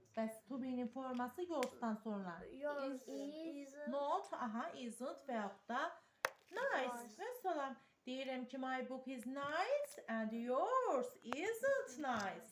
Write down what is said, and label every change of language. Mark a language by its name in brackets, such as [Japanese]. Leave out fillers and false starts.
[Azerbaijani] Bəs to be'nin forması your'dan sonra. [English] Yours is Not, [Azerbaijani] aha, isn't və yaxud da nice. Və salam. Deyirəm ki, [English] my book is nice and yours isn't nice.